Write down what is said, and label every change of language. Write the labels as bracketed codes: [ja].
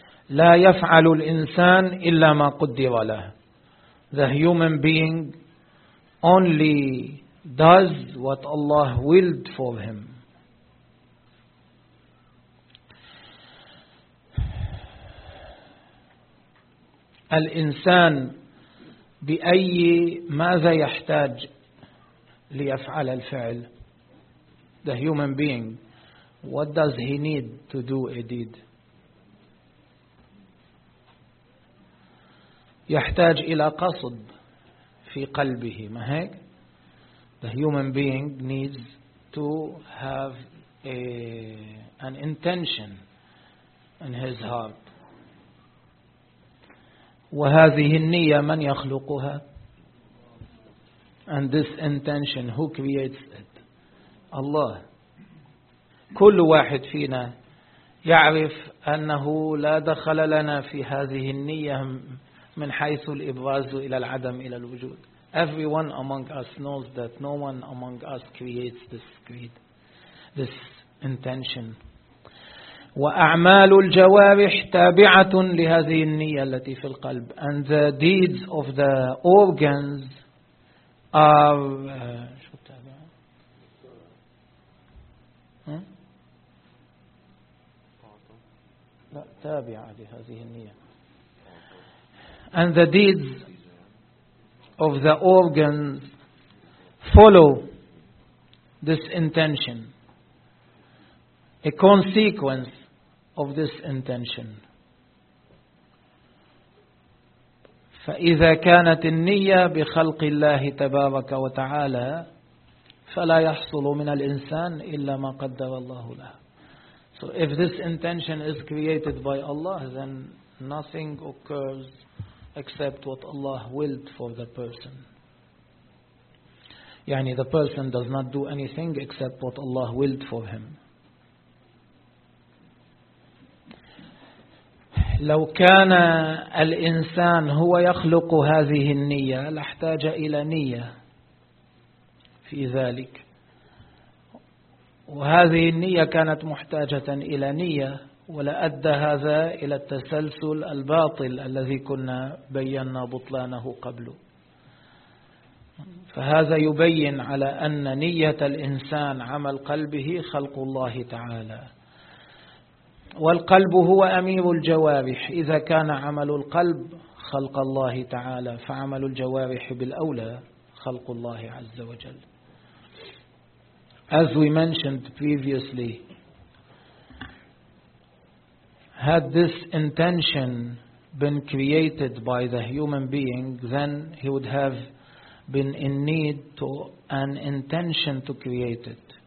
[ar] لا يفعل الإنسان إلا ما قدر له. [en] The human being only does what Allah willed for him. [ar] الإنسان بأي ماذا يحتاج ليفعل الفعل؟ [en] The human being, what does he need to do a deed? [ar] يحتاج إلى قصد في قلبه, ما هيك؟ [en] The human being needs to have an intention in his heart. [ar] وهذه النية من يخلقها؟ [en] And this intention, who creates it? Allah. [ar] كل واحد فينا يعرف أنه لا دخل لنا في هذه النية من حيث الإبراز إلى العدم إلى الوجود. [en] Everyone among us knows that no one among us creates this creed, this intention. [ar] وأعمال الجوارح تابعة لهذه النية التي في القلب. [en] And the deeds of the organs [ar] شو التابع؟ لا تابعة لهذه النية. [en] And the deeds of the organs follow this intention, a consequence of this intention. [ar] فإذا كانت النية بخلق الله تبارك وتعالى فلا يحصل من الإنسان إلا ما قدر الله له. [en] So if this intention is created by Allah, then nothing occurs except what Allah willed for the person. يعني the person does not do anything except what Allah willed for him. [ar] لو كان الإنسان هو يخلق هذه النية لاحتاج إلى نية في ذلك، وهذه النية كانت محتاجة إلى نية، ولأدى هذا إلى التسلسل الباطل الذي كنا بينا بطلانه قبله. فهذا يبين على أن نية الإنسان عمل قلبه خلق الله تعالى، والقلب هو أمير الجوارح. إذا كان عمل القلب خلق الله تعالى فعمل الجوارح بالأولى خلق الله عز وجل. [en] As we mentioned previously, had this intention been created by the human being, then he would have been in need to an intention to create it.